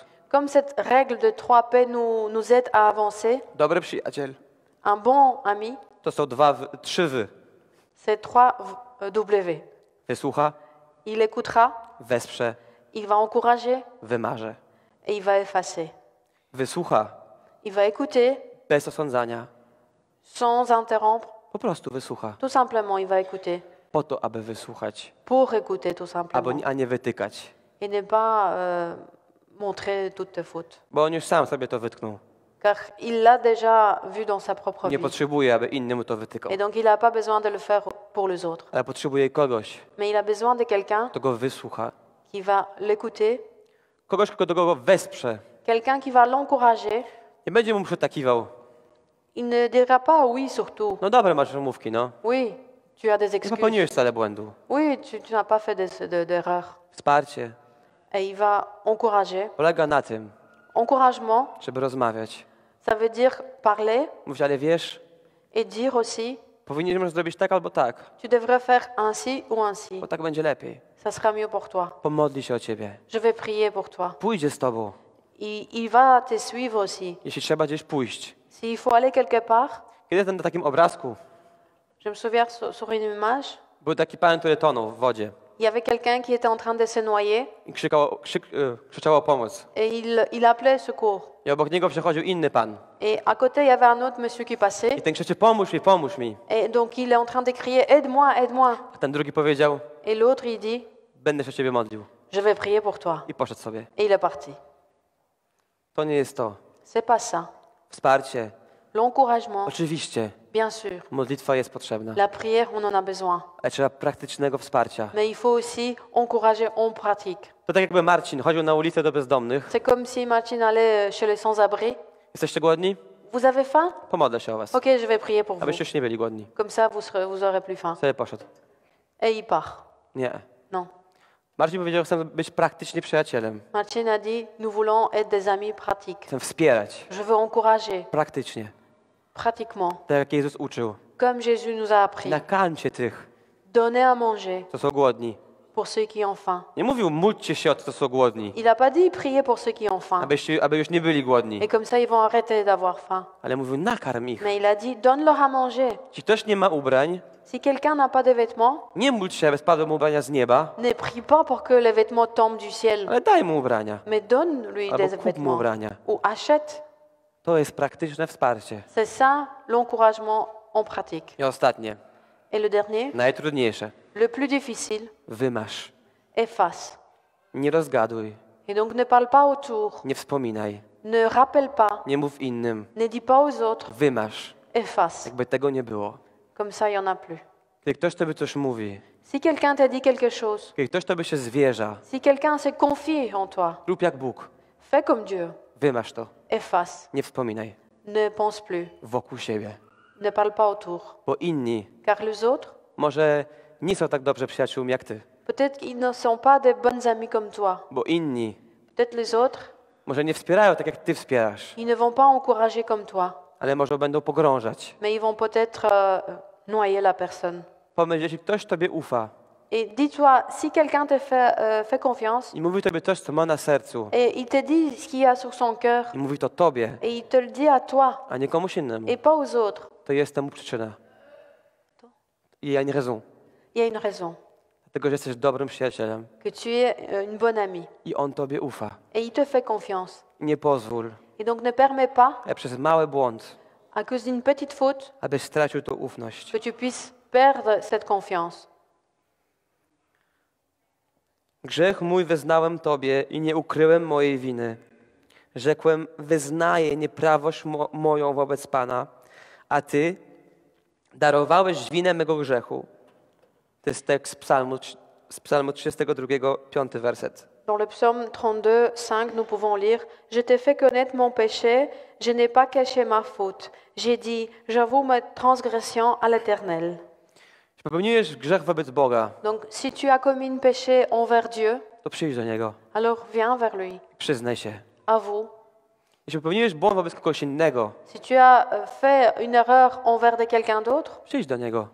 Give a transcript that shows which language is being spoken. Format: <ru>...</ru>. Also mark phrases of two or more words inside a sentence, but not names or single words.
<fr>Comme cette règle de 3P nous aide à avancer,</fr> <pl>Dobry przyjaciel</pl> <fr>un bon ami,</fr> <pl>to są trzy wy.</pl> <fr>c'est 3W.</fr> <pl>Wysłucha,</pl> <fr>Il écoutera,</fr> <pl>wesprze,</pl> <fr>il va encourager</fr> <pl>wymarze.</pl> <fr>et il va effacer.</fr> <pl>Wysłucha,</pl> <fr>Il va écouter</fr> <pl>bez osądzania.</pl> <fr>sans interrompre.</fr> <pl>Po prostu wysłucha.</pl> <fr>Tout simplement, il va écouter.</fr> <pl>Po to, aby wysłuchać,</pl> <fr>Pour écouter, tout simplement.</fr> <pl>a nie wytykać.</pl> <fr>Et ne pas montrer toutes tes fautes.</fr> <pl>Bo on już sam sobie to wytknął.</pl> <fr>Car il l'a déjà vu dans sa propre</fr> <pl>Nie</pl> <fr>vie.</fr> <pl>potrzebuje, aby inny mu to wytykał.</pl> <fr>Et donc, il n'a pas besoin de le faire pour les autres.</fr> <pl>Ale potrzebuje kogoś,</pl> <fr>Mais il a besoin de quelqu'un</fr> <pl>kto go wysłucha.</pl> <fr>qui va l'écouter,</fr> <pl>Kogoś, kto go wesprze.</pl> <fr>quelqu'un qui va l'encourager.</fr> <pl>Nie będzie mu przytakiwał.</pl> <fr>Il ne dira pas oui surtout.</fr> <pl>No dobra, masz wymówki, no.</pl> <fr>Oui, tu as des</fr> <pl>Nie</pl> <fr>excuses.</fr> <pl>popełniłeś wcale błędu.</pl> <fr>Oui, tu n'as pas fait d'erreur.</fr> <pl>Wsparcie</pl> <fr>Et il va encourager.</fr> <pl>polega na tym,</pl> <fr>Encouragement,</fr> <pl>żeby rozmawiać.</pl> <fr>ça veut dire parler</fr> <pl>Mówić, ale wiesz,</pl> <fr>et dire aussi,</fr> <pl>powinieneś zrobić tak albo tak,</pl> <fr>tu devrais faire ainsi ou ainsi.</fr> <pl>bo tak będzie lepiej.</pl> <fr>Ça sera mieux pour toi.</fr> <pl>Pomodli się o ciebie.</pl> <fr>Je vais prier pour toi.</fr> <pl>Pójdzie z tobą.</pl> <fr>Il va te suivre aussi.</fr> <pl>Jeśli trzeba gdzieś pójść.</pl> <fr>S'il faut aller quelque part,</fr> <pl>Kiedyś na takim obrazku</pl> <fr>je me souviens sur une image,</fr> <pl>był taki pan, który tonął w wodzie</pl> <fr>il y avait quelqu'un qui était en train de se noyer</fr> <pl>i krzyczał o pomoc.</pl> <fr>et il appelait secours.</fr> <pl>I obok niego przechodził inny pan.</pl> <fr>Et à côté, il y avait un autre monsieur qui passait.</fr> <pl>I ten krzyczy, pomóż mi, pomóż mi.</pl> <fr>Et donc, il est en train de crier, aide-moi, aide-moi.</fr> <pl>A ten drugi powiedział,</pl> <fr>Et l'autre, il dit,</fr> <pl>będę się o ciebie modlił.</pl> <fr>Je vais prier pour toi.</fr> <pl>I poszedł sobie.</pl> <fr>Et il est parti.</fr> <pl>To nie jest to.</pl> <fr>C'est pas ça.</fr> <pl>Wsparcie.</pl> <fr>L'encouragement,</fr> <pl>Oczywiście,</pl> <fr>bien sûr.</fr> <pl>modlitwa jest potrzebna,</pl> <fr>La prière, on en a besoin.</fr> <pl>ale trzeba praktycznego wsparcia.</pl> <fr>Mais il faut aussi encourager en pratique.</fr> <pl>To tak jakby Marcin chodził na ulicę do bezdomnych.</pl> <fr>C'est comme si Martine allait chez les sans-abri.</fr> <pl>Jesteście głodni?</pl> <fr>Vous avez faim?</fr> <pl>Pomodlę się o was.</pl> <fr>Ok, je vais prier pour vous.</fr> <pl>Abyście już nie byli głodni.</pl> <fr>Comme ça, vous aurez plus faim.</fr> <pl>Sobie poszedł.</pl> <fr>Et il part.</fr> <pl>Nie.</pl> <fr>Non.</fr> <pl>Marcin powiedział, chcę być praktycznie przyjacielem.</pl> <fr>Martine a dit, nous voulons être des amis pratiques.</fr> <pl>Chcę wspierać.</pl> <fr>Je veux encourager,</fr> <pl>Praktycznie.</pl> <fr>pratiquement,</fr> <pl>Tak jak Jezus uczył.</pl> <fr>comme Jésus nous a appris.</fr> <pl>Nakarmcie tych,</pl> <fr>Donnez à manger</fr> <pl>co są głodni.</pl> <fr>pour ceux qui ont faim.</fr> <pl>Nie mówił, módlcie się o tych, co są głodni.</pl> <fr>Il n'a pas dit prier pour ceux qui ont faim.</fr> <pl>Aby już nie byli głodni.</pl> <fr>Et comme ça, ils vont arrêter d'avoir faim.</fr> <pl>Ale mówił, nakarm ich.</pl> <fr>Mais il a dit, donne-leur à manger.</fr> <pl>Jeśli ktoś nie ma ubrań,</pl> <fr>Si quelqu'un n'a pas de vêtements,</fr> <pl>nie módl się, aby spadły mu ubrania z nieba,</pl> <fr>ne prie pas pour que les vêtements tombent du ciel,</fr> <pl>ale daj mu ubrania.</pl> <fr>mais donne-lui</fr> <pl>Albo</pl> <fr>des</fr> <pl>kup mu</pl> <fr>vêtements.</fr> <pl>ubrania.</pl> <fr>Ou achète.</fr> <pl>To jest praktyczne wsparcie.</pl> <fr>C'est ça l'encouragement en pratique.</fr> <pl>I ostatnie,</pl> <fr>Et le dernier,</fr> <pl>najtrudniejsze.</pl> <fr>le plus difficile,</fr> <pl>Wymasz.</pl> <fr>efface.</fr> <pl>Nie rozgaduj.</pl> <fr>Et donc ne parle pas autour,</fr> <pl>Nie wspominaj.</pl> <fr>ne rappelle pas,</fr> <pl>Nie mów innym.</pl> <fr>ne dis pas aux autres,</fr> <pl>Wymasz.</pl> <fr>efface.</fr> <pl>Jakby tego nie było.</pl> <fr>Comme ça, il n'y en a plus.</fr> <pl>Kiedy ktoś tobie coś mówi,</pl> <fr>Si quelqu'un t'a dit quelque chose,</fr> <pl>kiedy ktoś tobie się zwierza,</pl> <fr>si quelqu'un s'est confié en toi,</fr> <pl>rób jak Bóg.</pl> <fr>fais comme Dieu,</fr> <pl>Wymasz to.</pl> <fr>efface.</fr> <pl>Nie wspominaj.</pl> <fr>Ne pense plus,</fr> <pl>Wokół siebie.</pl> <fr>ne parle pas autour.</fr> <pl>Bo inni</pl> <fr>Car les autres,</fr> <pl>może nie są tak dobrze przyjaciółmi jak ty.</pl> <fr>peut-être qu'ils ne sont pas des bonnes amies comme toi.</fr> <pl>Bo inni</pl> <fr>Peut-être les autres,</fr> <pl>może nie wspierają tak jak ty wspierasz,</pl> <fr>ils ne vont pas encourager comme toi,</fr> <pl>ale może będą pogrążać.</pl> <fr>mais ils vont peut-être noyer la personne.</fr> <pl>Pomyśl, jeśli ktoś tobie ufa</pl> <fr>Et dis-toi, si quelqu'un te fait confiance</fr> <pl>i mówi tobie coś, co ma na sercu,</pl> <fr>et il te dit ce qu'il y a sur son cœur</fr> <pl>i mówi to tobie,</pl> <fr>et il te le dit à toi</fr> <pl>a nie komuś innemu,</pl> <fr>et pas aux autres,</fr> <pl>to jest temu przyczyna. I ja nie raison.</pl> <fr>il y a une raison.</fr> <pl>Dlatego, że jesteś dobrym przyjacielem</pl> <fr>Que tu es une bonne amie</fr> <pl>i on tobie ufa.</pl> <fr>et il te fait confiance.</fr> <pl>Nie pozwól,</pl> <fr>Et donc ne permets pas,</fr> <pl>przez mały błąd,</pl> <fr>à cause d'une petite faute,</fr> <pl>abyś stracił tą ufność.</pl> <fr>que tu puisses perdre cette confiance.</fr> <pl>Grzech mój wyznałem Tobie i nie ukryłem mojej winy. Rzekłem, wyznaję nieprawość moją wobec Pana, a Ty darowałeś winę mego grzechu. To jest tekst z psalmu 32, 5 werset.</pl> <fr>Dans le psaume 32, 5, nous pouvons lire « Je t'ai fait connaître mon péché, je n'ai pas caché ma faute. J'ai dit, j'avoue ma transgression à l'Éternel. »</fr> <pl>Jeśli popełniłeś grzech wobec Boga,</pl> <fr>Donc, si tu as commis un péché envers Dieu,</fr> <pl>to przyjdź do Niego.</pl> <fr>alors viens vers lui,</fr> <pl>Przyznaj się.</pl> <fr>avoue.</fr> <pl>Jeśli popełniłeś błąd wobec kogoś innego,</pl> <fr>Si tu as fait une erreur envers de quelqu'un d'autre,</fr> <pl>przyjdź do Niego</pl>